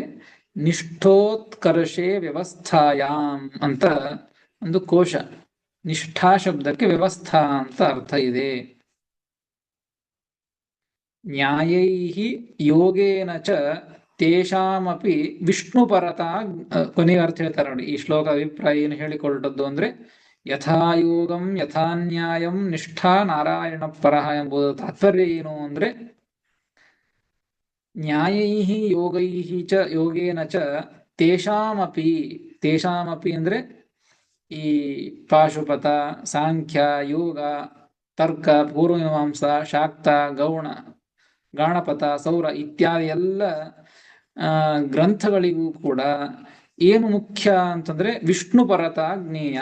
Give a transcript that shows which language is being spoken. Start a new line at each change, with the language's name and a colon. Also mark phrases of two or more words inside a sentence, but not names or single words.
Sanskrit: ನಿಷ್ಠೋತ್ಕರ್ಷೆ ವ್ಯವಸ್ಥಾಯಾಮ್
Kannada: ಅಂತ ಒಂದು ಕೋಶ. ನಿಷ್ಠಾ ಶಬ್ದಕ್ಕೆ ವ್ಯವಸ್ಥಾ ಅಂತ ಅರ್ಥ ಇದೆ.
Sanskrit: ನ್ಯಾಯೈಹಿ ಯೋಗೇನ ಚ ತೇಷಾಮಪಿ ವಿಷ್ಣುಪರತಾ.
Kannada: ಕೊನೆಯ ಅರ್ಥ ಹೇಳ್ತಾರೆ ನೋಡಿ, ಈ ಶ್ಲೋಕ ಅಭಿಪ್ರಾಯ ಏನು ಹೇಳಿಕೊಳ್ಟದ್ದು ಅಂದ್ರೆ
Sanskrit: ಯಥಾ ಯೋಗಂ ಯಥಾ ನ್ಯಾಯಂ ನಿಷ್ಠಾ ನಾರಾಯಣ ಪರಃ
Kannada: ಎಂಬುದು ತಾತ್ಪರ್ಯ ಏನು ಅಂದ್ರೆ
Sanskrit: ನ್ಯಾಯೈಹಿ ಯೋಗೈಹಿ ಚ ಯೋಗೇನ ಚ ತೇಷಾಮಪಿ
Kannada: ಅಂದ್ರೆ ಈ ಪಾಶುಪತ, ಸಾಂಖ್ಯ, ಯೋಗ, ತರ್ಕ, ಪೂರ್ವಮೀಮಾಂಸಾ, ಶಾಕ್ತ, ಗೌಣ, ಗಾಣಪತ, ಸೌರ ಇತ್ಯಾದಿ ಎಲ್ಲ ಗ್ರಂಥಗಳಿಗೂ ಕೂಡ ಏನು ಮುಖ್ಯ ಅಂತಂದ್ರೆ
Sanskrit: ವಿಷ್ಣು ಪರತ ಜ್ಞೇಯ.